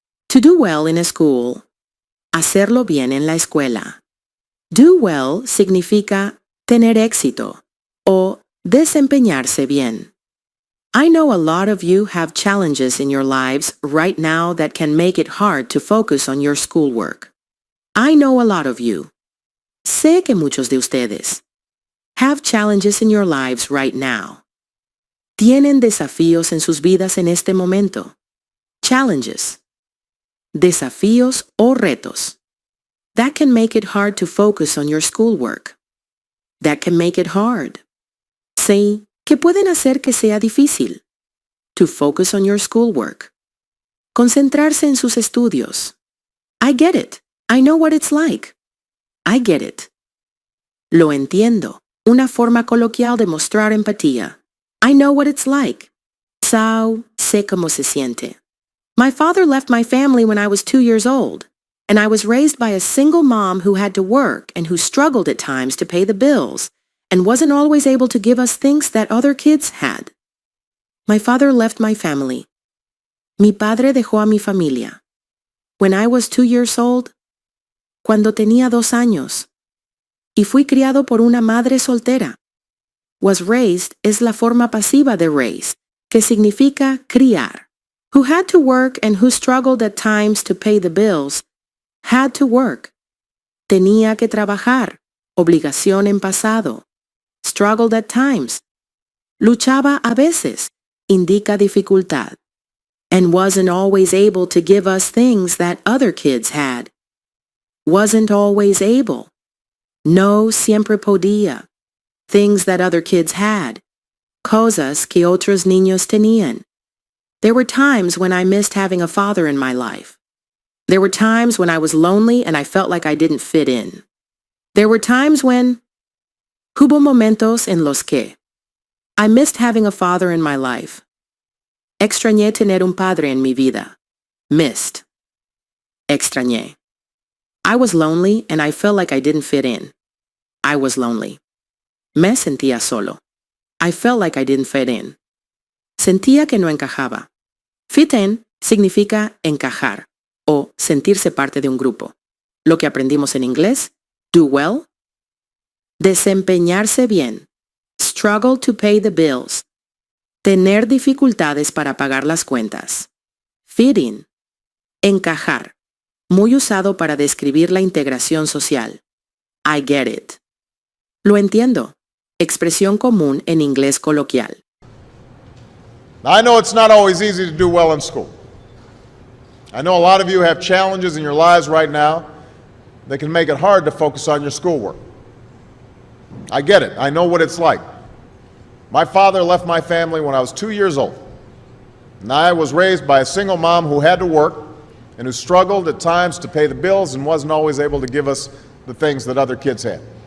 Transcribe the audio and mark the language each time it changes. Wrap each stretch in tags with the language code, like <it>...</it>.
<en>To do well in a school.</en> <es>Hacerlo bien en la escuela.</es> <en>Do well</en> <es>significa tener éxito o desempeñarse bien.</es> <en>I know a lot of you have challenges in your lives right now that can make it hard to focus on your schoolwork. I know a lot of you.</en> <es>Sé que muchos de ustedes</es> <en>have challenges in your lives right now.</en> <es>Tienen desafíos en sus vidas en este momento. Challenges. Desafíos o retos.</es> <en>That can make it hard to focus on your schoolwork. That can make it hard.</en> <es>Sí, que pueden hacer que sea difícil.</es> <en>To focus on your schoolwork.</en> <es>Concentrarse en sus estudios.</es> <en>I get it. I know what it's like. I get it.</en> <es>Lo entiendo. Una forma coloquial de mostrar empatía.</es> <en>I know what it's like.</en> <es>Sé cómo se siente.</es> <en>My father left my family when I was 2 years old, and I was raised by a single mom who had to work and who struggled at times to pay the bills and wasn't always able to give us things that other kids had. My father left my family.</en> <es>Mi padre dejó a mi familia.</es> <en>When I was 2 years old,</en> <es>cuando tenía 2 años. Y fui criado por una madre soltera.</es> <en>Was raised</en> <es>es la forma pasiva de raise, que significa criar.</es> <en>Who had to work and who struggled at times to pay the bills. Had to work.</en> <es>Tenía que trabajar. Obligación en pasado.</es> <en>Struggled at times.</en> <es>Luchaba a veces. Indica dificultad.</es> <en>And wasn't always able to give us things that other kids had. Wasn't always able.</en> <es>No siempre podía.</es> <en>Things that other kids had.</en> <es>Cosas que otros niños tenían.</es> <en>There were times when I missed having a father in my life. There were times when I was lonely and I felt like I didn't fit in. There were times when</en> <es>hubo momentos en los que</es> <en>I missed having a father in my life.</en> <es>Extrañé tener un padre en mi vida. Missed. Extrañé.</es> <en>I was lonely and I felt like I didn't fit in. I was lonely.</en> <es>Me sentía solo.</es> <en>I felt like I didn't fit in.</en> <es>Sentía que no encajaba.</es> <en>Fit in</en> <es>significa encajar o sentirse parte de un grupo. Lo que aprendimos en inglés,</es> <en>do well.</en> <es>Desempeñarse bien.</es> <en>Struggle to pay the bills.</en> <es>Tener dificultades para pagar las cuentas. Fit in. Encajar. Muy usado para describir la integración social.</es> <en>I get it.</en> <es>Lo entiendo. Expresión común en inglés coloquial.</es> <en>Now, I know it's not always easy to do well in school. I know a lot of you have challenges in your lives right now that can make it hard to focus on your schoolwork. I get it. I know what it's like. My father left my family when I was 2 years old, and I was raised by a single mom who had to work and who struggled at times to pay the bills and wasn't always able to give us the things that other kids had.</en>